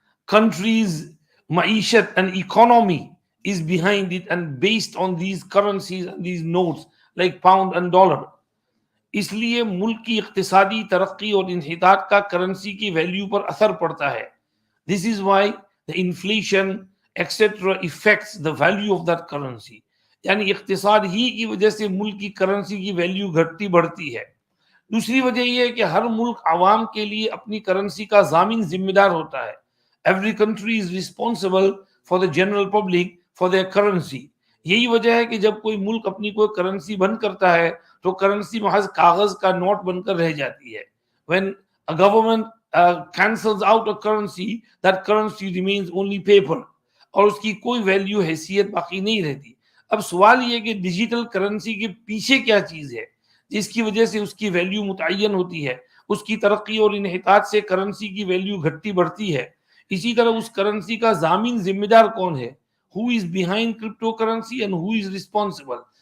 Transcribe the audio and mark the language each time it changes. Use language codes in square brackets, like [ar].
[en] countries' maishat and economy is behind it and based on these currencies and these notes like pound and dollar. [ur] اس لیے ملک کی اقتصادی ترقی اور انحطاط کا currency کی ویلیو پر اثر پڑتا ہے. [en] This is why the inflation etcetera affects the value of that currency. [ur] یعنی اقتصاد ہی کی وجہ سے ملک کی کرنسی کی ویلیو گھٹتی بڑھتی ہے. دوسری وجہ یہ ہے کہ ہر ملک عوام کے لیے اپنی کرنسی کا ضامن ذمہ دار ہوتا ہے. [en] Every country is responsible for the general public for their currency. [ur] یہی وجہ ہے کہ جب کوئی ملک اپنی کوئی کرنسی بند کرتا ہے تو کرنسی محض کاغذ کا نوٹ بن کر رہ جاتی ہے. [en] when a government cancels out a currency, that currency remains only paper, [ur] اور اس کی کوئی ویلیو حیثیت باقی نہیں رہتی. اب سوال یہ کہ ڈیجیٹل کرنسی کے پیچھے کیا چیز ہے جس کی وجہ سے اس کی ویلیو متعین ہوتی ہے. اس کی ترقی اور انحطاط سے کرنسی کی ویلیو گھٹتی بڑھتی ہے. اسی طرح اس کرنسی کا ضامن ذمہ دار کون ہے؟ [en] who is behind cryptocurrency and who is responsible.